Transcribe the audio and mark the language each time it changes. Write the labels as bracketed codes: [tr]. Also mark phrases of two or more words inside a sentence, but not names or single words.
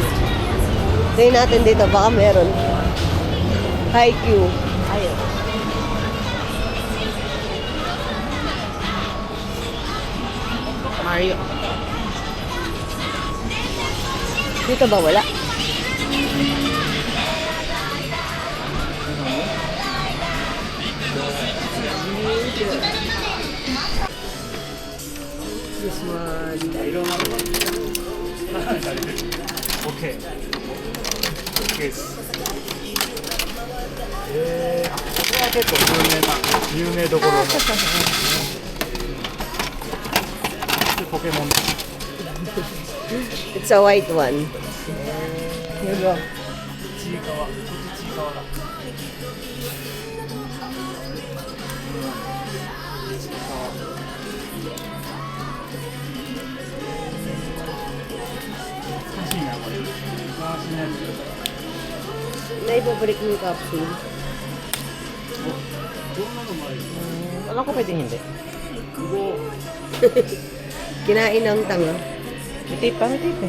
[tl] Tingnan natin dito, baka meron. Haikyuu. Ayun. Mario. Dito ba wala? [en] This one. [ja] オッケー。オッケーです。あ、これは結構有名どころの。でポケモン。 [en] It's a white one. Here you go. [ja] ちいかわ。こっちちいかわだ。難しいなこれ。回しのやつ。 [tl] Naibabalik mo yung capsule. [ja] どんなのもあるよ。 [tl] Alam ko pwede hindi. Kinain ng tanga. May tape pa, may tape eh.